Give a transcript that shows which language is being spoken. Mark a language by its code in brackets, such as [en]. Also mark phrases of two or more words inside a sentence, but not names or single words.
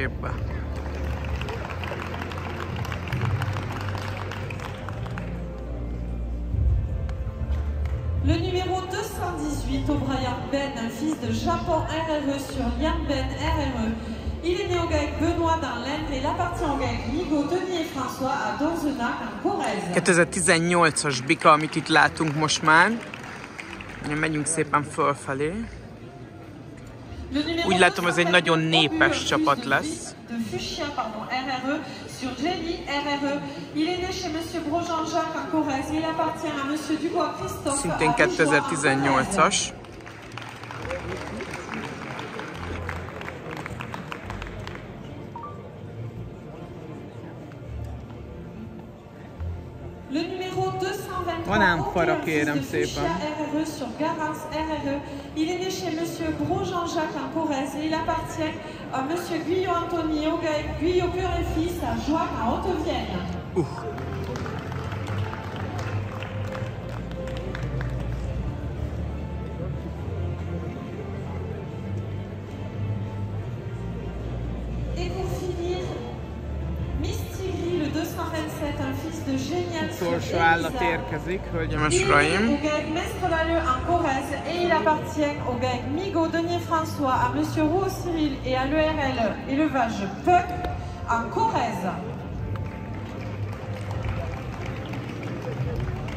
[fr] Le numéro 218, O'Brien Ben, un fils de Japon RRE sur Liam Ben RRE. Il est né au GAEC Benoît dans l'Indre et il appartient au GAEC Migaud, Denis et François à Donzenac en Corrèze. [hu] 2018-as bika, amit itt látunk most már. Megyünk szépen fölfelé. Úgy látom, ez egy nagyon népes csapat lesz. Szintén 2018-as. [fr] Le numéro 223, [hu] Van ám fara, kérem szépen. [fr] RRE sur Garance RRE. Il est né chez Monsieur Gros Jean-Jacques en Corrèze et il appartient à Monsieur Guyot Anthony au GAEC Guyot Père et Fils à Joac en Haute-Vienne. Et pour finir, Mystigri, le 227, un fils de Génial sur [hu] Utolsó állat érkezik, hölgyeim és [fr] il est [hu] uraim. [fr] au GAEC Mestrevalleux en Corrèze et il appartient au GAEC Migaud, Denis François, à Monsieur Roux Cyril et à l'ERL élevage Puck en Corrèze.